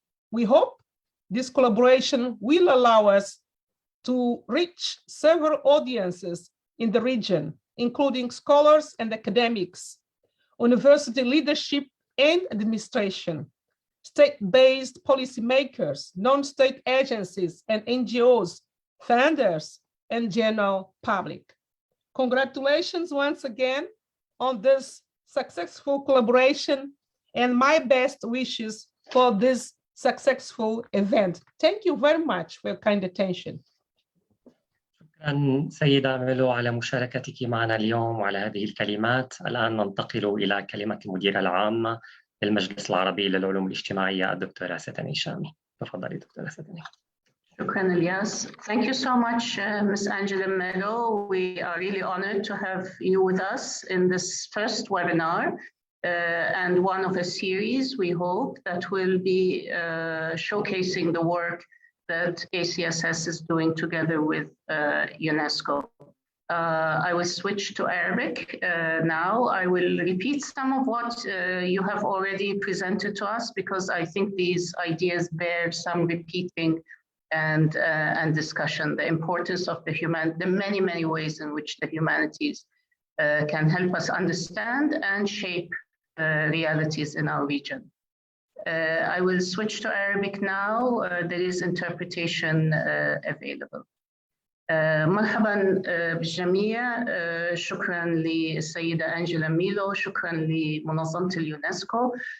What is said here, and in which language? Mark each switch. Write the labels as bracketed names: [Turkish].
[English] We hope this collaboration will allow us to reach several audiences in the region, including scholars and academics, university leadership and administration, state-based policymakers, non-state agencies and NGOs, funders, and general public. Congratulations once again on this successful collaboration and my best wishes for this successful event. Thank you very much for your kind attention. [Arabic] شكرا سيدة ميلو على مشاركتك معنا اليوم وعلى هذه الكلمات. الآن ننتقل إلى كلمة المديرة العامة للمجلس العربي للعلوم الاجتماعية الدكتورة ستاني شامي. تفضلي دكتورة ستاني. Shukran, [English] Ilyas. Thank you so much, Ms. Angela Melo. We are really honored to have you with us in this first webinar and one of a series, we hope, that will be showcasing the work that ACSS is doing together with UNESCO. I will switch to Arabic now. I will repeat some of what you have already presented to us, because I think these ideas bear some repeating and discussion. The importance of the many ways in which the humanities can help us understand and shape realities in our region. I will switch to Arabic now. There is interpretation available. [Arabic] مرحبا بالجميع. شكرا للسيدة أنجيلا ميلو، شكرا لمنظمة اليونسكو.